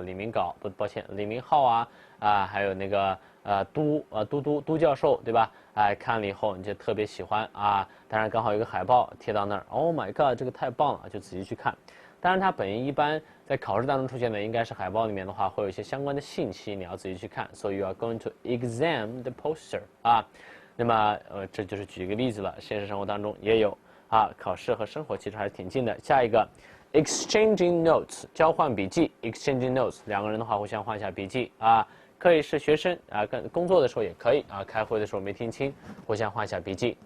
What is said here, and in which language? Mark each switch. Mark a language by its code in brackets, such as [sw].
[zh] 李明浩啊，还有那个都教授对吧？哎，看了以后你就特别喜欢啊。当然刚好有个海报贴到那儿 ， [en] Oh my god， [zh] 这个太棒了，就仔细去看。当然，它本意一般在考试当中出现的，应该是海报里面的话，会有一些相关的信息，你要自己去看。 [en] So you are going to examine the poster 啊。 [zh] 那么这就是举一个例子了，现实生活当中也有啊。考试和生活其实还是挺近的。下一个 [en] exchanging notes [zh] 交换笔记 exchanging notes 两个人的话互相换一下笔记啊，可以是学生啊，跟工作的时候也可以啊，开会的时候没听清，互相换一下笔记。